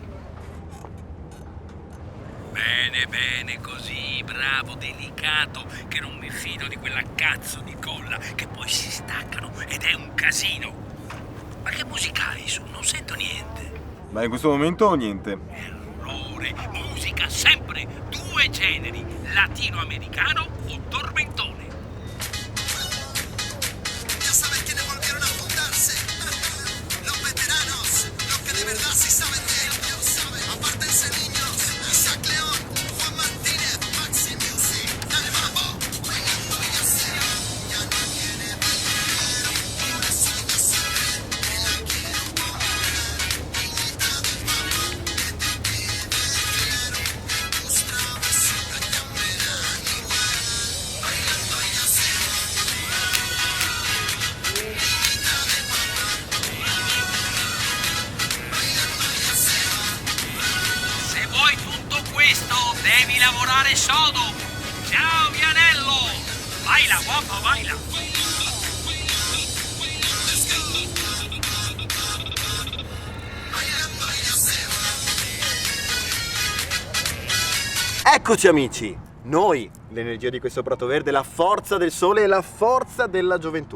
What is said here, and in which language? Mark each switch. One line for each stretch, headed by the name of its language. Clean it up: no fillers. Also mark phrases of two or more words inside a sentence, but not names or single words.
Italian: Bene, così, bravo, delicato, che non mi fido di quella cazzo di colla, che poi si staccano ed è un casino. Ma che musica hai su? Non sento niente. Ma in questo momento niente. Errore, musica sempre, 2 generi, latinoamericano o tormentone.
Spanish: Ya sabes quiénes volvieron a juntarse. Los veteranos, los que de verdad sí saben de ellos. Apártense niños, Isaac León, Juan Martínez, Maxi Music, dale mambo, bailando ya sea. Ya no quiere vivir, por eso yo sé que la quiero poner. Niñita de mamá, que te pide fiero, tus travesuras ya me dan igual. Bailando ya sea.
Italian: Se vuoi tutto questo, devi lavorare sodo. Ciao, Vianello.
Spanish: Baila, guapo, baila.
Italian: Eccoci amici, noi, l'energia di questo prato verde, la forza del sole e la forza della gioventù.